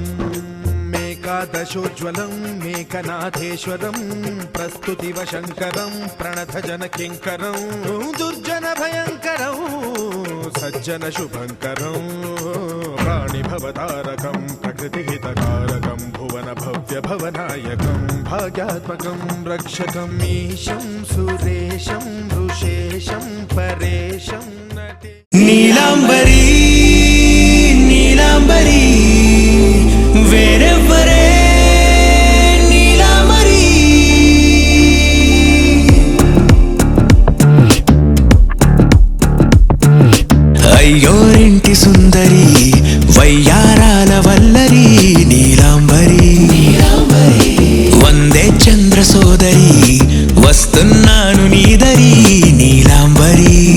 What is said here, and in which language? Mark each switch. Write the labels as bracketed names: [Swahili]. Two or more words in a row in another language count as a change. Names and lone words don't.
[Sanskrit] एकादशोज्ज्वलं मेकनाथेश्वरं प्रस्तुतिवशङ्करं प्रणतजनकिङ्करं दुर्जनभयङ्करं सज्जनशुभङ्करं प्राणिभवतारकं प्रकृतिहितकारकं भुवनभव्यभवनायकं भाग्यात्मकं रक्षकं ईशं सुरेशं ऋषेशं परेशं नटे [Telugu] నీలాంబరి నీలాంబరి వేరెవ్వరే నీలాంబరి అయ్యోరింటి సుందరి వయ్యారాల వల్లరి నీలాంబరి వందే చంద్ర సోదరి వస్తున్నాను నీదరి నీలాంబరి